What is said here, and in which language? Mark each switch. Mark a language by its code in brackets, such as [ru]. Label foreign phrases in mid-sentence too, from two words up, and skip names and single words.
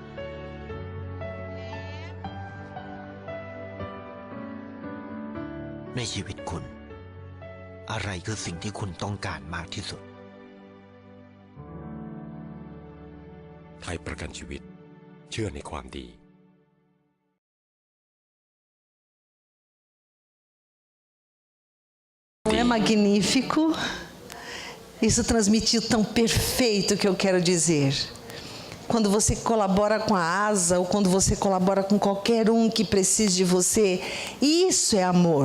[th] ในชีวิตคุณอะไรคือสิ่งที่คุณต้องการมากที่สุด ไทยประกันชีวิตเชื่อในความดี [pt] Não é magnífico? Isso transmitiu tão perfeito o que eu quero dizer. Quando você colabora com a ASA ou quando você colabora com qualquer um que precise de você, isso é amor.